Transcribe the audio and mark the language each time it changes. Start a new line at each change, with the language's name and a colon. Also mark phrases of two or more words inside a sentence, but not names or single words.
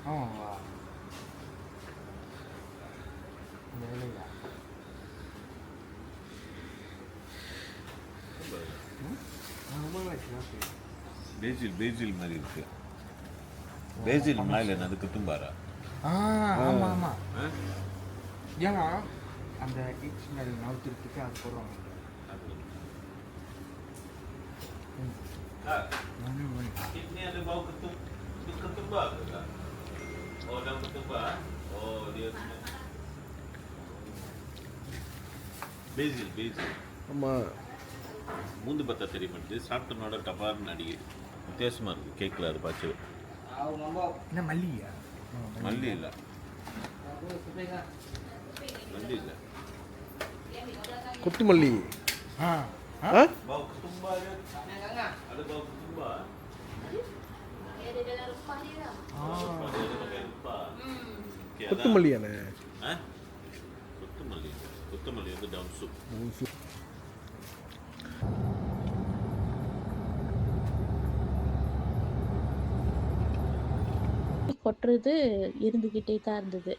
Tamil: பேசில் மாதிரி இருக்கு. பேசில் மேலே என்னது குத்தும்பாரா? ஆமாம் ஆமாம். ஏன்னா அந்த
English: cake smell
Tamil: நவுத்திருக்கு, அது போடுவாங்க.
Malay: Ini ada bau ketumbar ke tak? Oh, daun ketumbar. Oh, dia basil.
Tamil: ஆமாம். மூந்து பத்தா தெரியுமாட்டு சாப்பிட்டனோட டபார்னு அடிக்குது. வித்தியாசமாக இருக்குது கேக்கில். அது பார்த்து என்ன மல்லியா? மல்லி இல்லை, மல்லி இல்லை, கொத்துமல்லி. ஆ
Malay: bau ketumbar dia. Ada bau ketumbar. Dia ada dalam rempah dia lah. Dia ada pakai rempah.
English: Okay,
Tamil: கொத்துமல்லியாண்ணே? கொத்தமல்லி வந்து டவுன் சூப். கொட்டுறது இருந்துக்கிட்டே தான் இருந்தது.